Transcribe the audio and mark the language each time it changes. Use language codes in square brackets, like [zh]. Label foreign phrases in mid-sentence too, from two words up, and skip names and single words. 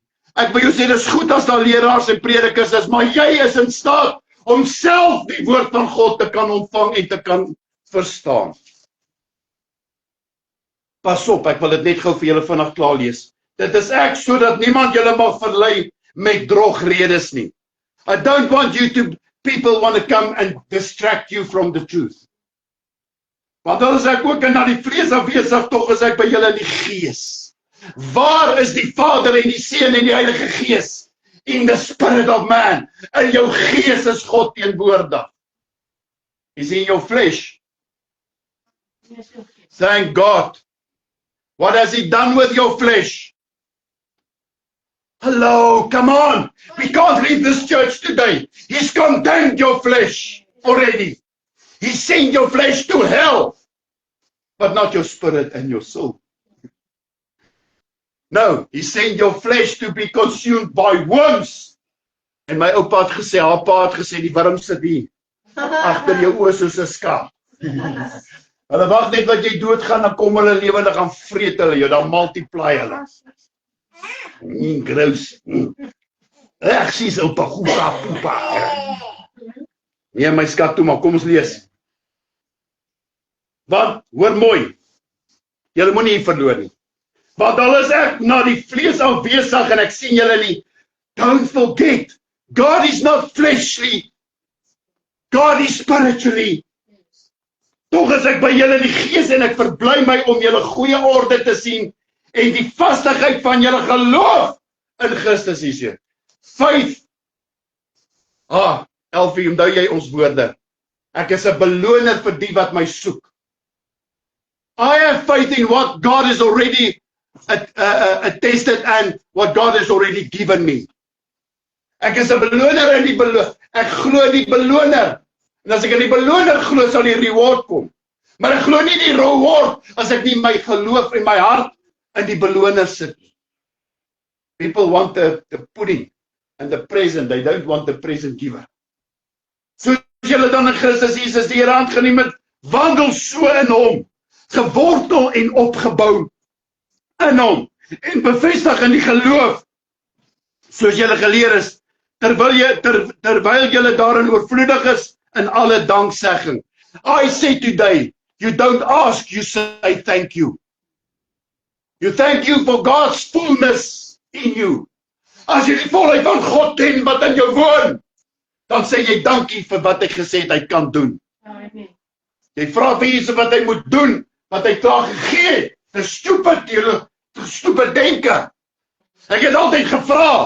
[af] Ek wil jou sê, dis goed as daar leraars en predikers is, maar jy is in staat om self die woord van God te kan ontvang en te kan verstaan. Pas op, ek wil dit net gou vir julle vinnig klaar lees. Dit is ek sodat niemand julle mag verlei met drogredes nie. [en] I don't want people want to come and distract you from the truth. [af] Want dan is ek ook na die vlees afwesig, tog is ek by julle in die gees. Waar is die Vader en die Seun en die Heilige Gees? [en] In the spirit of man. [af] In jou gees is God teenwoordig. [en] Is in your flesh. Thank God. What has he done with your flesh? Hello, come on. We can't leave this church today. He's condemned your flesh already. He sent your flesh to hell, but not your spirit and your soul. No, he sent your flesh to be consumed by worms. [af] En my oupa het gesê, haar pa het gesê, die worm sit hier, agter jou oë soos 'n skaap. Hulle wag net wat jy doodgaan, dan kom hulle lewendig gaan vreet hulle jou, dan multiply hulle. Gross. Ag, sies oupa, poepa. Nee, my skat toe, maar kom ons lees. Want, hoor mooi, julle moenie hier verloor nie. Want al is ek na die vlees afwesig en ek sien julle nie, [en] don't forget, God is not fleshly, God is spiritually. [af] Tog is ek by julle in die gees en ek verbly my om julle goeie orde te sien en die vastigheid van julle geloof in Christus Jesus. [en] Faith. [af] Elfie, onthou jy ons woorde? Ek is 'n beloner vir die wat my soek. [en] I have faith in what God has already attested and what God has already given me. [af] Ek is 'n beloner in die beloner. Ek glo in die beloner. En as ek in die beloner glo, sal die reward kom. Maar ek glo nie die reward as ek nie my geloof en my hart in die beloner sit. [en] People want the pudding and the present. They don't want the present giver. [af] Soos julle dan in Christus Jesus die Here hand geneem het, wandel so in hom, gewortel en opgebou in hom, en bevestig in die geloof, soos julle geleer is, terwyl julle daarin oorvloedig is in alle danksegging. [en] I say today, you don't ask, you say thank you. You thank you for God's fullness in you. [af] As jy die volheid van God ken wat in jou woon, dan sê jy dankie vir wat hy gesê het hy kan doen. Amen. Jy vra vir Jesus wat hy moet doen, wat hy klaar gegee het. Dis stupid denke. Ek het altyd gevra.